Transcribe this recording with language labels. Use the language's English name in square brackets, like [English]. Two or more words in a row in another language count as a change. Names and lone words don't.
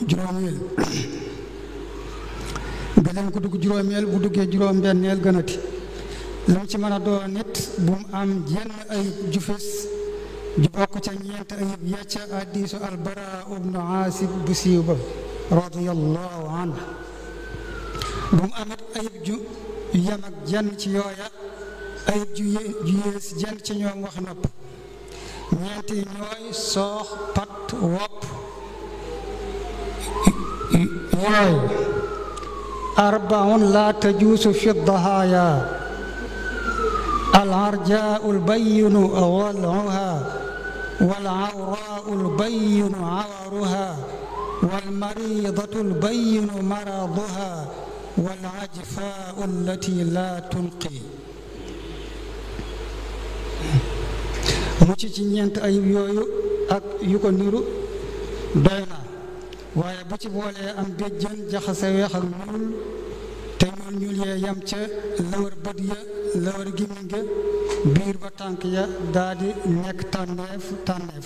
[Wolof] juróomeel bu duggee juróom benneel gënati lu mu ci mën a doon nit bu mu am jenn ayib ju fés ju bokk ca ñeent ayib ya ca hadiisu albara ibnu aasib bu siiw ba [Arabic] رضي الله عنه [Wolof] bu mu amit ayib ju yem ak jenn ci yooya ayib ju yées jenn ci ñoom wax nopp ñeent yi ñooy soox pat wopp [Arabic] yooyu أربع لا تجوز في الضحايا العرجاء البين ضلعها والعوراء البين عورها والمريضة البين مرضها والعجفاء التي لا تلقي [Wolof] mu ci ñeent ayib yooyu ak yu ko niru doy na waaye bu ci boolee am béjjën jaxase weex ak ñuul te ñuul yee yam ca lawar bët ya lawar gémmiñ ga biir ba tànk ya daldi nekk tànneef